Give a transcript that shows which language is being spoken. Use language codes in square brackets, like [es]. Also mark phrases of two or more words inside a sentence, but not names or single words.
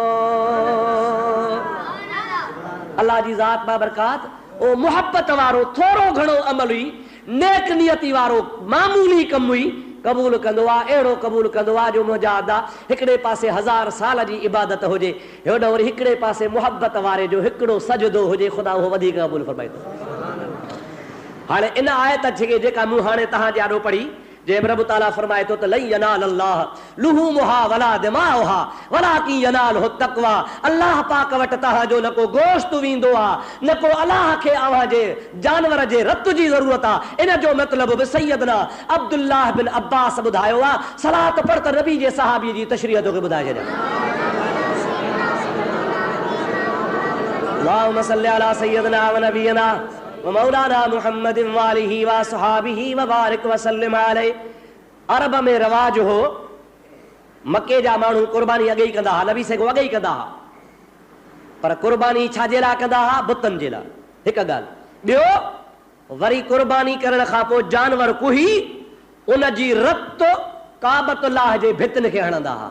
[sd] अल्लाह जी ज़ात बाबरकात ओ मोहब्बत वारो थोरो घणो अमल हुई, नेक नियती वारो मामूली कम हुई क़बूल कंदो आहे। अहिड़ो क़बूल कंदो आहे जो मुंहिंजा अदा हिकिड़े पासे 1000 साल जी इबादत हुजे, हेॾो वरी हिकिड़े पासे मोहब्बत वारे जो हिकिड़ो सजदो हुजे, ख़ुदा उहो वधीक क़बूल फरमाईंदो। हाणे इन आयत खे जेका मूं हाणे तव्हां जे आॾो पढ़ी, जे रब ताला फरमाए थो त [ar] لن ينال الله لحومها ولا دماؤها ولكن يناله التقوى. [sd] अल्लाह पाक वटि तव्हांजो न को गोश्त वेंदो आहे, न को अल्लाह खे अव्हां जे जानवर जे रत जी ज़रूरत आहे। इन जो मतिलबु बि सैयदना अब्दुल्लाह बिन अब्बास ॿुधायो आहे। सलात पढ़ त नबी जे सहाबी जी तशरीह तोखे ॿुधाए छॾियां। [ar] اللهم صل على سيدنا ونبينا مولانا محمد وآله وصحبه وبارك وسلم عليه. [sd] अरब में रवाज हो, मके जा माण्हू कुर्बानी अॻे ई कंदा हुआ, नबी से अॻे ई कंदा हुआ, पर कुर्बानी छाजे लाइ कंदा हुआ? बुतनि जे लाइ। हिकु ॻाल्हि। ॿियो वरी कुर्बानी करण खां पोइ जानवर कुही उन जी रत काबतुल्लाह जे भितनि खे हणंदा हुआ।